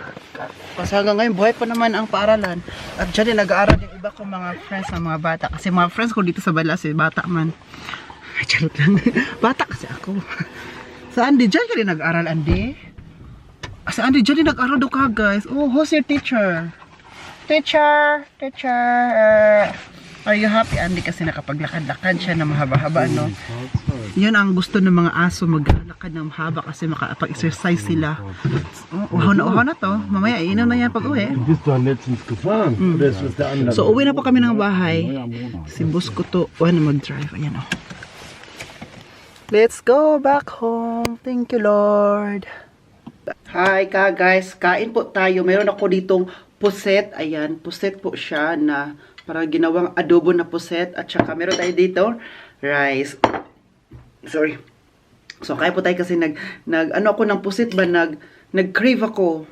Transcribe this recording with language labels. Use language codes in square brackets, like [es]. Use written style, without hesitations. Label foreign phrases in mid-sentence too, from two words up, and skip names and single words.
[tl] Kasi hanggang ngayon, buhay pa naman ang paaralan. At dyan din nag-aaral yung iba kong mga friends na mga bata. Kasi mga friends ko dito sa Balas, bata man. Charot lang. Bata kasi ako. Sa Andy, dyan ka din nag-aaral, Andy? Sa Andy, dyan din nag-aaral daw ka, guys. [en] Oh, who's your teacher? Teacher! Are you happy, Andy? [tl] Kasi nakapaglakad-lakad siya na mahaba-haba, no? Yan ang gusto ng mga aso, maglakad ng mahaba kasi makapag-exercise sila. Uhaw na to. Mamaya, iinom na yan pag-uwi. [de] Bist du letztens gefahren? Oder ist das der andere? So, [tl] uwi na po kami ng bahay. Si boss ko to, mag-drive. Ayan, [en] Let's go back home. Thank you, Lord. Hi guys. [tl] Kain po tayo. Meron ako ditong puset. Ayan, puset po siya na para ginawang adobo na puset. At saka meron tayo dito rice. [en] Sorry. [tl] So, kain po tayo kasi ako ng puset ba? Nag-crave ako.